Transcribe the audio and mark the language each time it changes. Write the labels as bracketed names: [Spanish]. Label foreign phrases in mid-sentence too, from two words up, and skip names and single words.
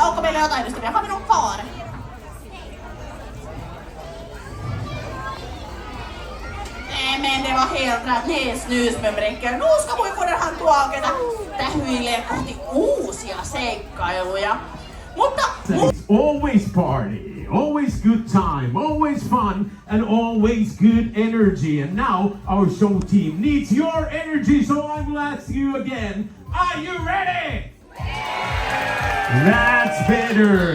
[Finnish] teille jotain ystäviä. [Swedish] Har vi någon kvar? Nej men det var helt rätt. Nej, snusmumriker. Nu ska vi få den här [Finnish] tuokeita tähyilee kohti uusia seikkailuja. Mutta... [English] Always party, always good time, always fun, and always good energy. And now our show team needs your energy, so I will ask you again, are you ready? That's better.